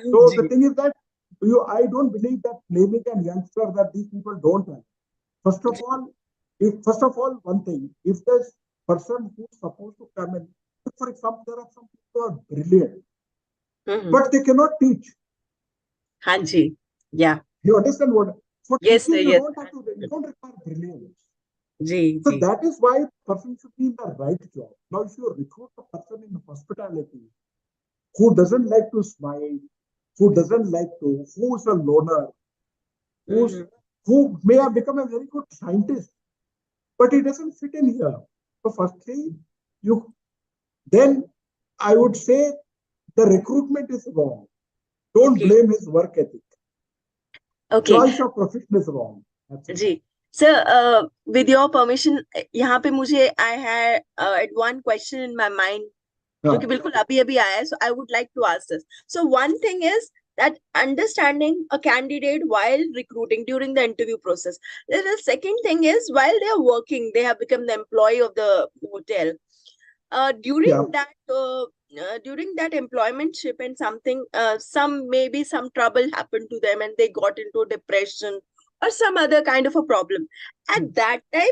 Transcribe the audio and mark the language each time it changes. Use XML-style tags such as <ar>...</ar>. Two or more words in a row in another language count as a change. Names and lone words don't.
<en>So the</en> <hi>Ji.</hi> <en>thing is that I don't believe that blaming a youngster that these people don't have. First of</en> <hi>Ji.</hi> <en>all, one thing, if this person who's supposed to come in, for example, there are some people who are brilliant, Mm-hmm. but they cannot teach.</en> <hi>हाँ जी.</hi> <en>Yeah. You understand what? For Yes, sir. teaching, Yes. you don't require brilliance.</en> <hi>जी,</hi> <en>So</en> <hi>जी.</hi> <en>that is why person should be in the right job. Now, if you recruit a person in hospitality who doesn't like to smile, who is a loner, who's Mm-hmm. who may have become a very good scientist, but he doesn't fit in here. So firstly, you then I would say the recruitment is wrong. Don't Okay. blame his work ethic. Okay. Choice of profession is wrong. That's all.</en> <hi>जी. सर,</hi> <en>with your permission,</en> <hi>यहाँ पे मुझे</hi> <en>I had one question in my mind</en> <hi>जो कि हाँ, बिल्कुल अभी अभी आया है,</hi> <en>so I would like to ask this. So one thing is that understanding a candidate while recruiting during the interview process. The second thing is while they are working, they have become the employee of the hotel. uh, during yeah. that uh, during that employmentship and something, some maybe some trouble happened to them and they got into depression or some other kind of a problem at that time.</en>